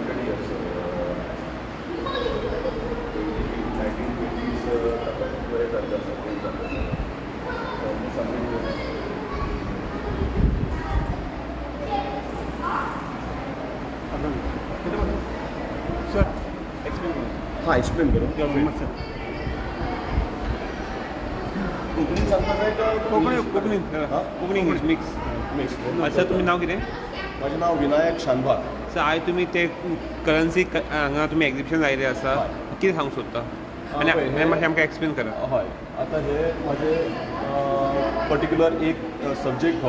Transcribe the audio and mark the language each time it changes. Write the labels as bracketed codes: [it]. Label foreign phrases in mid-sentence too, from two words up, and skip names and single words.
[en] years. 1920s [mr] वगैरे जातं [en] something [kok] सर हां एक्सप्लेन करू सर कोंकणी सांगता काय का कोंकणी इंग्लिश मिक्स मिक्स सर तुमी नांव कितें [mr] माझे नाव विनायक शानभाग. [kok] सर आयज तुमी ते करन्सी हांगा तुमी एग्जिबिशन लायलें आसा हय. कितें सांगूंक सोदता आनी पळय, हे- मातशें आमकां एक्सप्लेन करा. हय आतां हे माझे पर्टिक्युलर एक सब्जेक्ट हो